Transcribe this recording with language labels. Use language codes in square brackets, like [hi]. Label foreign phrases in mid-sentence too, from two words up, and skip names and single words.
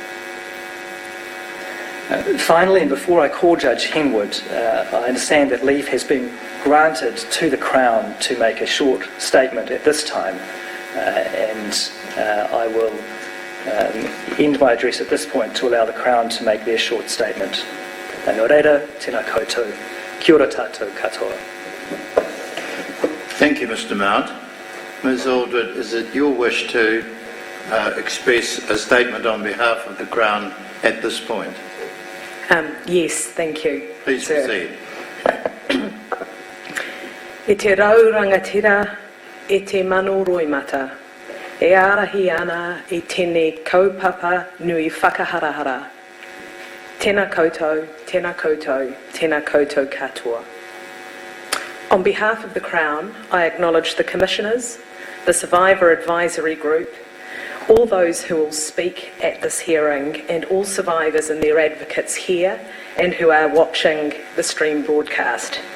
[en] Finally, and before I call Judge Henwood, I understand that leave has been granted to the Crown to make a short statement at this time, and I will end my address at this point to allow the Crown to make their short statement. [mi] Nō reira, tēnā koutou, kia ora tātou katoa. [en] Thank you, Mr. Mount. Ms. Aldred, is it your wish to express a statement on behalf of the Crown at this point? Yes, thank you. Please sir. proceed. [mi] E te raurangatira, e te mano roimata, e arahi ana i tēnei kaupapa nui whakaharahara. Tēnā koutou, tēnā koutou, tēnā koutou katoa. [en] On behalf of the Crown, I acknowledge the Commissioners, the Survivor Advisory Group, all those who will speak at this hearing, and all survivors and their advocates here and who are watching the stream broadcast.